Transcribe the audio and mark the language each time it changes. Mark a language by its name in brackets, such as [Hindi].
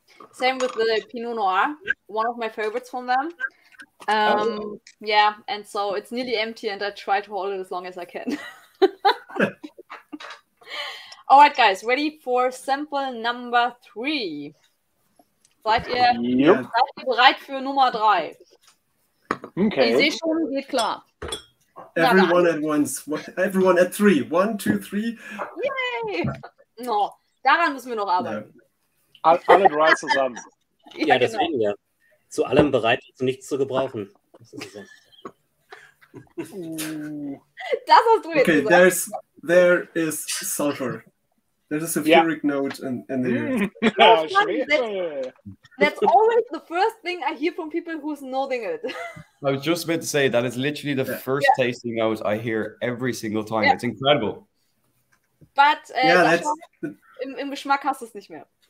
[English] Same with the Pinot Noir, one of my favorites from them. Yeah, and so it's nearly empty, and I try to hold it as long as I can. All right, guys, ready for sample number 3? [German] Seid ihr bereit für Nummer 3? [English] Okay. [German] Ich sehe schon, geht klar. [English] Everyone at once. Everyone at 3. 1, 2, 3. Yay! [German] No, daran müssen wir noch arbeiten. Alle 3 zusammen. Ja, deswegen ja. Zu allem bereit, zu nichts zu gebrauchen. Das ist so. Das hast du jetzt gesagt. [English] There is sulfur. There's a sulfuric note in there. That's always the first thing I hear from people who's noting it. I was just about to say, that is literally the first tasting note I hear every single time. It's incredible. But [German] im Geschmack hast du es nicht mehr.